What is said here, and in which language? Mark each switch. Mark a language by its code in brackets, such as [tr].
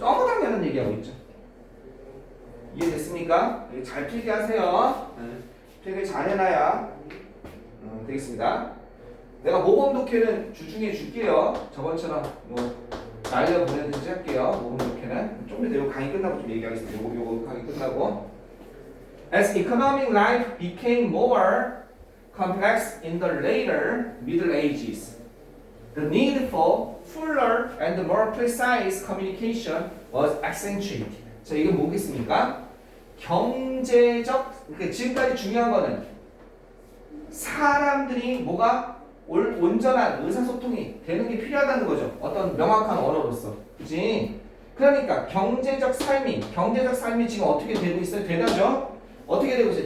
[ko] 너무 당연한 얘기하고 있죠. 이해됐습니까? 잘 필기하세요. 필기 잘 해놔야 되겠습니다. 내가 모범 독해는 주중에 줄게요. 저번처럼 뭐 날려 보내든지 할게요. 모범 독해는 좀 이따 요 강의 끝나고 좀 얘기하겠습니다. 요거 강의 끝나고. [en] As economic life became more complex in the later Middle Ages, the need for fuller and more precise communication was accentuated. [ko] 자, 이게 뭐겠습니까? 경제적, 그러니까 지금까지 중요한 거는 사람들이 뭐가 온전한 의사소통이 되는 게 필요하다는 거죠. 어떤 명확한 언어로서. 그치? 그러니까 경제적 삶이 지금 어떻게 되고 있어요? 되다죠? 어떻게 되고 있어요?